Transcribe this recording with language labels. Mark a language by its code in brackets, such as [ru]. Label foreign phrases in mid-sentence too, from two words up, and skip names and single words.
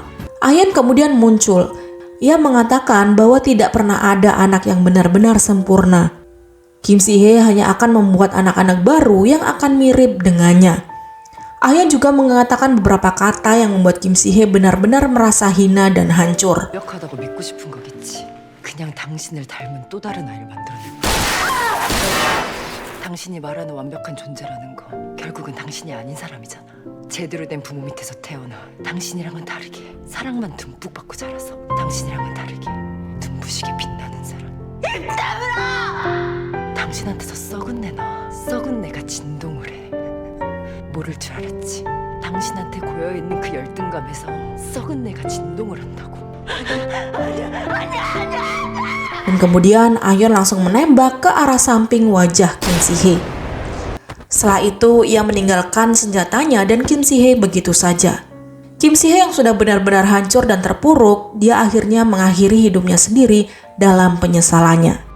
[id] Ahyeon kemudian muncul. Ia mengatakan bahwa tidak pernah ada anak yang benar-benar sempurna. Kim Si-hye hanya akan membuat anak-anak baru yang akan mirip dengannya. Ahyeon juga mengatakan beberapa kata yang membuat Kim Si-hye benar-benar merasa hina dan hancur. [ko] 완벽하다고 믿고 싶은 거겠지. 그냥 당신을 닮은 또 다른 아이를 만들어낼 거야. 당신이 말하는 완벽한 존재라는 거 결국은 당신이 아닌 사람이잖아. 제대로 된 부모 밑에서 태어나 당신이랑은 다르게 사랑만 듬뿍 받고 자라서 당신이랑은 다르게 눈부시게 빛나는 사람. 당신한테서 썩은 내 나, 썩은 내가 진동을 해. 모를 줄 알았지. 당신한테 고여있는 그 열등감에서 썩은 내가 진동을 한다고. [id] Dan kemudian Ahyeon langsung menembak ke arah samping wajah Kim Si-hye. Setelah itu ia meninggalkan senjatanya dan Kim Si-hye begitu saja. Kim Si-hye yang sudah benar-benar hancur dan terpuruk, dia akhirnya mengakhiri hidupnya sendiri dalam penyesalannya.